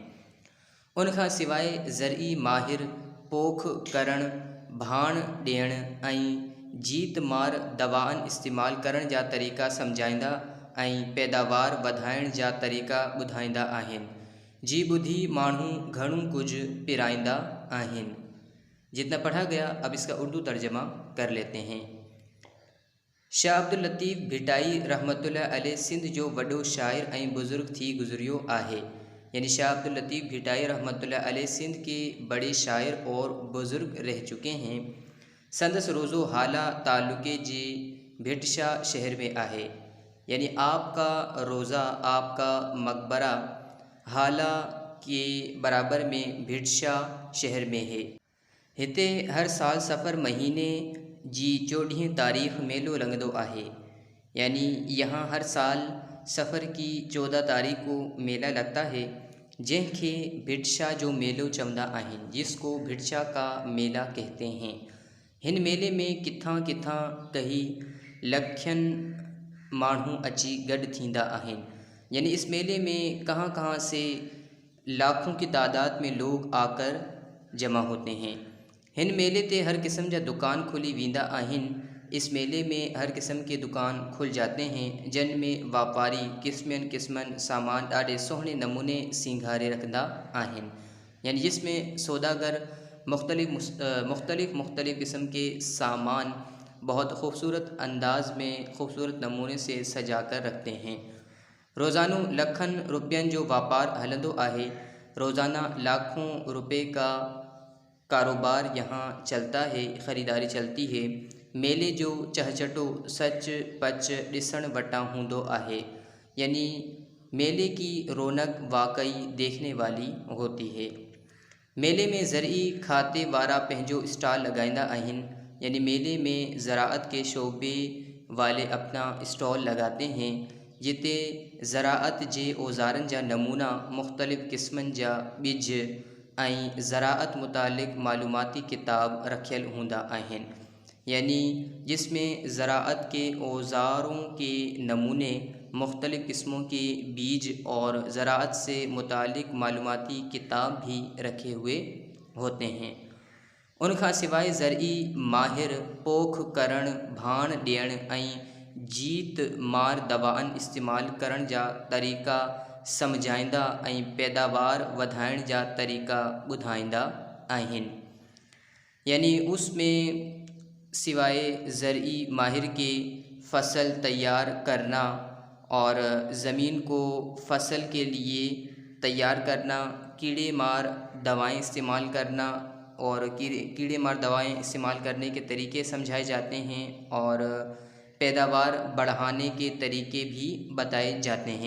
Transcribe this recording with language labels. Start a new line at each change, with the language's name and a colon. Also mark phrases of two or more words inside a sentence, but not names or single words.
Sindhi: उन खां सवाइ ज़रई माहिर पोख करण, भाण ॾियण ऐं जीतमार दवाअनि इस्तेमालु करण जा तरीक़ा सम्झाईंदा ऐं पैदावार वधाइण जा तरीक़ा ॿुधाईंदा आहिनि। जी ॿुधी माण्हू घणो कुझु पिराईंदा आहिनि।
Urdu: جتنا پڑھا گیا، اب اس کا اردو ترجمہ کر لیتے ہیں.
Sindhi: शाह अब्दुल लतीफ़ भिटाई
Arabic: رحمة الله عليه
Sindhi: सिंध जो वॾो शाइर ऐं बुज़ुर्ग थी गुज़रियो आहे।
Urdu: یعنی شاہ عبداللطیف بھٹائی رحمۃ اللہ علیہ سندھ کے بڑے شاعر اور بزرگ رہ چکے ہیں.
Sindhi: संदस रोज़ो हाला तालुके जे भिटशाह शहर में आहे।
Urdu: یعنی آپ کا روضہ، آپ کا مقبرہ ہالا کے برابر میں بھٹ شاہ شہر میں ہے.
Sindhi: हिते हर साल सफ़र महीने जी 14 तारीख़ मेलो लॻंदो आहे।
Urdu: یعنی یہاں ہر سال صفر کی 14 تاریخ کو میلہ لگتا ہے,
Sindhi: जंहिंखे भिटशाह जो मेलो चवंदा आहिनि,
Urdu: جس کو بھٹ شاہ کا میلہ کہتے ہیں.
Sindhi: हिन मेले में किथां किथां कई लखनि माण्हू अची गॾु थींदा आहिनि।
Urdu: یعنی اس میلے میں کہاں کہاں سے لاکھوں کی تعداد میں لوگ آکر جمع ہوتے ہیں.
Sindhi: हिन मेले ते हर किस्म जा दुकान खुली वेंदा आहिनि।
Urdu: اس میلے میں ہر قسم کے دکان کھل جاتے ہیں، جن میں
Sindhi: वापारी क़िस्मनि क़िस्मनि सामान ॾाढे सुहिणे नमूने सींगारे रखंदा आहिनि।
Urdu: یعنی جس میں سوداگر مختلف قسم کے سامان بہت خوبصورت انداز میں خوبصورت نمونے سے سجا کر رکھتے ہیں.
Sindhi: रोज़ानो लखनि रुपयनि जो वापार हलंदो आहे।
Urdu: روزانہ لاکھوں روپے کا کاروبار یہاں چلتا ہے، خریداری چلتی ہے.
Sindhi: मेले जो चहचटो सच पच ॾिसण वटां हूंदो आहे।
Urdu: یعنی میلے کی رونق واقعی دیکھنے والی ہوتی ہے.
Sindhi: मेले में ज़रई खाते वारा पंहिंजो स्टॉल लॻाईंदा आहिनि।
Urdu: یعنی میلے میں زراعت کے شعبے والے اپنا اسٹال لگاتے ہیں,
Sindhi: जिते ज़राअत जे औज़ारनि जा नमूना, मुख़्तलिफ़ क़िस्मनि जा ॿिज ऐं ज़राअत मुतालिक़ मालूमाती किताब रखियल हूंदा आहिनि।
Urdu: یعنی جس میں زراعت کے اوزاروں کے نمونے، مختلف قسموں کے بیج اور زراعت سے متعلق معلوماتی کتاب بھی رکھے ہوئے ہوتے ہیں.
Sindhi: उनखां सवाइ ज़रई माहिर पोख करण, भाण ॾियण ऐं जीत मार दवाअनि इस्तेमालु करण जा तरीक़ा सम्झाईंदा ऐं पैदावार वधाइण जा तरीक़ा ॿुधाईंदा आहिनि।
Urdu: یعنی اس میں سوائے زرعی ماہر کے فصل تیار کرنا اور زمین کو فصل کے لیے تیار کرنا، کیڑے مار دوائیں استعمال کرنا اور کیڑے مار دوائیں استعمال کرنے کے طریقے سمجھائے جاتے ہیں اور پیداوار بڑھانے کے طریقے بھی بتائے جاتے ہیں.